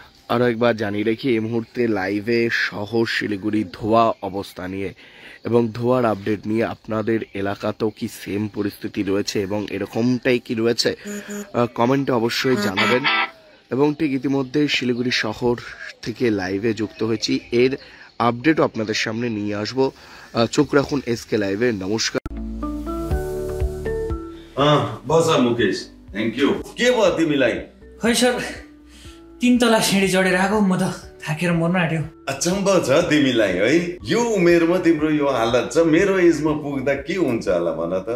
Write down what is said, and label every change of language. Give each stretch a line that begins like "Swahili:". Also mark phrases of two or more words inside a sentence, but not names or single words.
Bangla: আরও একবার জানিয়ে রেখি এই মুহূর্তে লাইভে শহর শিলিগুড়ি ধোয়া অবস্থা নিয়ে এবং ধোয়ার আপডেট নিয়ে আপনাদের এলাকাতেও কি সেম পরিস্থিতি রয়েছে এবং এরকমটাই কি রয়েছে কমেন্টে অবশ্যই জানাবেন। এবং ঠিক ইতিমধ্যে শিলিগুড়ি শহর থেকে লাইভে যুক্ত হয়েছি, এর আপডেটও আপনাদের সামনে নিয়ে আসবো। চোখ রাখুন এসকে লাইভে। নমস্কার।
Nepali: बस मुकेश,
English: thank you.
Nepali: के भयो तिमीलाई? खै सर 3 तला सिँढी चढेर आएको, म त थाकेर मर्न आँट्यो। अचम्म छ तिमीलाई है, यो उमेरमा तिम्रो यो हालत छ। मेरो एजमा पुग्दा के हुन्छ होला भन त।